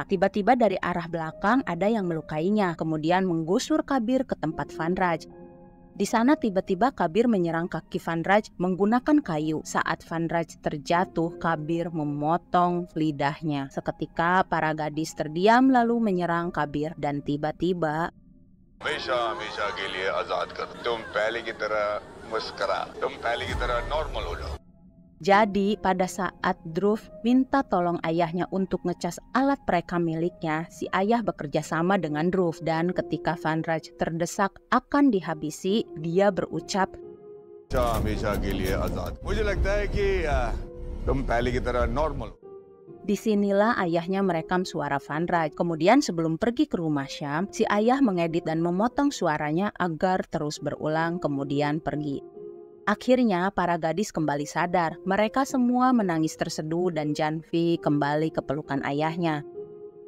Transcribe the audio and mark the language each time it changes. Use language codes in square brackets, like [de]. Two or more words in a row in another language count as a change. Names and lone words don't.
[id] Tiba-tiba dari arah belakang ada yang melukainya, kemudian menggusur Kabir ke tempat Vanraj. Di sana tiba-tiba Kabir menyerang kaki Vanraj menggunakan kayu. Saat Vanraj terjatuh, Kabir memotong lidahnya. Seketika para gadis terdiam lalu menyerang Kabir dan tiba-tiba [hi] हमेशा के लिए आजाद कर तुम पहले की तरह मुस्कुरा तुम पहले की तरह नॉर्मल हो जाओ. [id] Jadi pada saat Dhruv minta tolong ayahnya untuk ngecas alat perekam miliknya, si ayah bekerja sama dengan Dhruv dan ketika Vanraj terdesak akan dihabisi, dia berucap, [hi] हमेशा के लिए आजाद. मुझे लगता है कि तुम पहले की तरह नॉर्मल. [id] Disinilah ayahnya merekam suara Vanraj. Kemudian sebelum pergi ke rumah Syam, si ayah mengedit dan memotong suaranya agar terus berulang kemudian pergi. Akhirnya para gadis kembali sadar. Mereka semua menangis terseduh dan Janvi kembali ke pelukan ayahnya.